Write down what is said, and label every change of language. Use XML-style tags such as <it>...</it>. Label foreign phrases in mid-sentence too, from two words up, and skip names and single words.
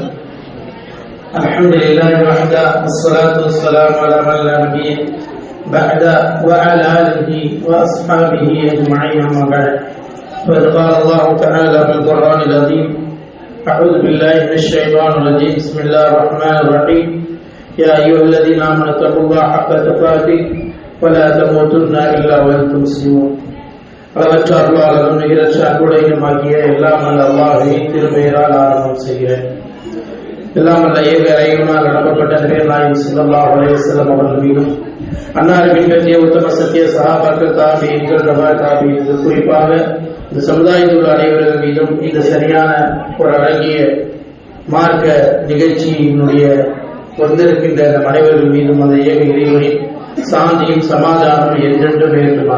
<ar>الحمد لله وحده والصلاة والسلام على من لا نبي بعد وعلى آله وأصحابه أجمعين أما بعد. فقد قال الله تعالى في القرآن العظيم: أعوذ بالله من الشيطان الرجيم. بسم الله الرحمن الرحيم. يا أيها الذين آمنوا اتقوا الله حق تقاته ولا تموتن إلا وأنتم مسلمون.</ar> <ta>அளவற்ற அருளாளரும் நிகரற்ற அன்புடையனுமாகிய எல்லாம் அல்ல அல்லாஹ்வின் திருப்பெயரால் ஆரம்பம் செய்கிறேன். எல்லாம் அல்ல ஏக இறைவனால் நடப்பட்ட நபிகள் நாயகம்</ta> <ar>صلى الله عليه وسلم</ar> <ta>அவர்கள் மீதும், அன்னாரை பின்பற்றிய உத்தம சத்திய சஹாபாக்கள், தாபிஈன்கள், தபா தாபிஈன்கள், குறிப்பாக இந்த சமுதாயத்தில் உள்ள அனைவர்கள் மீதும் இந்த சரியான ஒரு அழகிய மார்க்க நிகழ்ச்சியினுடைய வந்திருக்கின்ற அனைவர்கள் மீதும் அந்த ஏக இறைவனின் சாந்தியும் சமாதானம் என்றென்றும் இருக்குமாக.</ta>